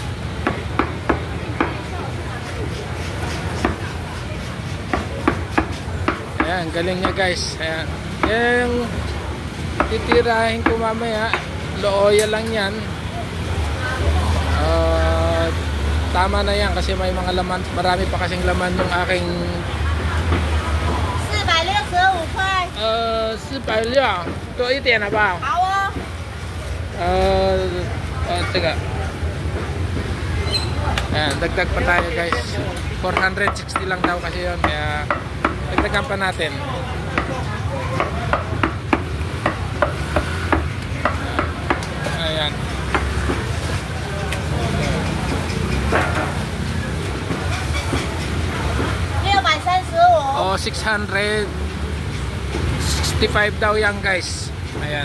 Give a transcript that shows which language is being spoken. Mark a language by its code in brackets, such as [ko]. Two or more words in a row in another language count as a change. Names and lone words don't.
[tl] Ayan, galing niya guys. Ayan. Yan yung titirahin ko mamaya. Looya lang yan. Tama na yan kasi may mga laman. Marami pa kasing laman yung aking [zh] 465 块。 460多一点好不好？好哦。 [tl] 这个 ayan, dagdag pa tayo guys. 460 lang daw kasi yun. Kaya dagdagan pa natin. Ayan. Oh, 665 daw yan guys. Ayan.